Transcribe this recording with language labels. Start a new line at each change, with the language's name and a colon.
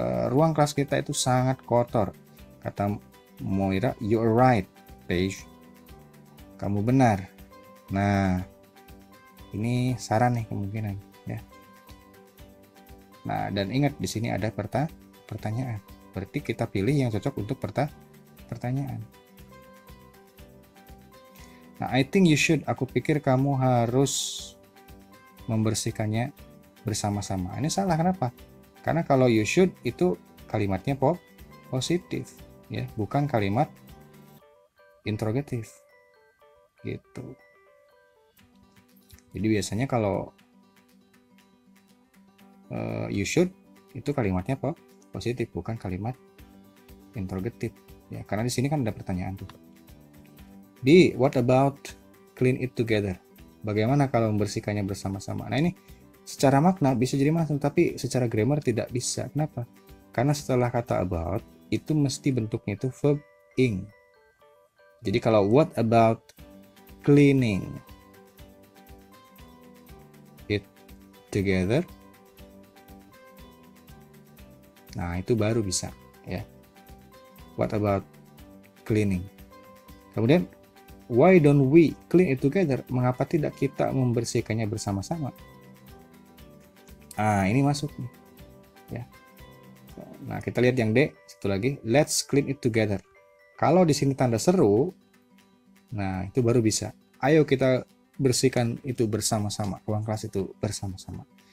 Indonesian: Ruang kelas kita itu sangat kotor.
English: Kata Moira, you are right, Paige.
Indonesian: Kamu benar. Nah, ini saran nih kemungkinan, ya. Nah, dan ingat di sini ada pertanyaan. Berarti kita pilih yang cocok untuk pertanyaan. Nah, I think you should. Aku pikir kamu harus membersihkannya bersama-sama. Ini salah, kenapa? Karena kalau you should itu kalimatnya positif, ya, bukan kalimat interrogatif. Gitu. Jadi biasanya kalau you should itu kalimatnya positif, bukan kalimat interrogatif, ya, karena di sini kan ada pertanyaan tuh.
English: D, what about clean it together?
Indonesian: Bagaimana kalau membersihkannya bersama-sama? Nah ini secara makna bisa jadi masuk, tapi secara grammar tidak bisa. Kenapa? Karena setelah kata about itu mesti bentuknya itu verb ing. Jadi kalau what about cleaning it together, nah itu baru bisa, ya.
English: What about cleaning? Kemudian why don't we clean it together?
Indonesian: Mengapa tidak kita membersihkannya bersama-sama? Ah, ini masuk nih, ya. Nah, kita lihat yang D, satu lagi, let's clean it together. Kalau di sini tanda seru, nah itu baru bisa. Ayo kita bersihkan itu bersama-sama, ruang kelas itu bersama-sama.